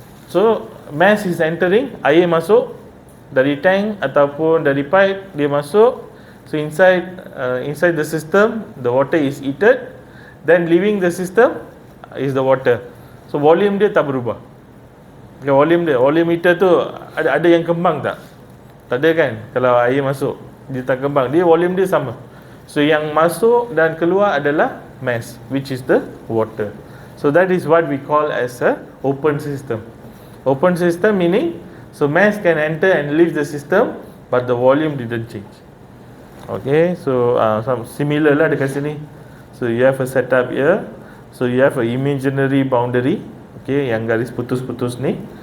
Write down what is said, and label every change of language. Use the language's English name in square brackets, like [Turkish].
[English] So mass is entering, [Malay] air masuk dari tank ataupun dari pipe, dia masuk. [English] So inside the system, the water is heated, then leaving the system is the water. [Malay] So volume dia tak berubah. Okay, volume heater tu ada yang kembang tak? Tak ada kan? Kalau air masuk dia tak kembang, dia volume dia sama. [English] So [Malay] yang masuk dan keluar adalah [English] mass, which is the water. So that is what we call as a open system. Open system meaning, so mass can enter and leave the system, but the volume didn't change. Okay, so some similar lah dekat sini. So you have a setup here. So you have a imaginary boundary. Okay, [Malay] yang garis putus-putus ni.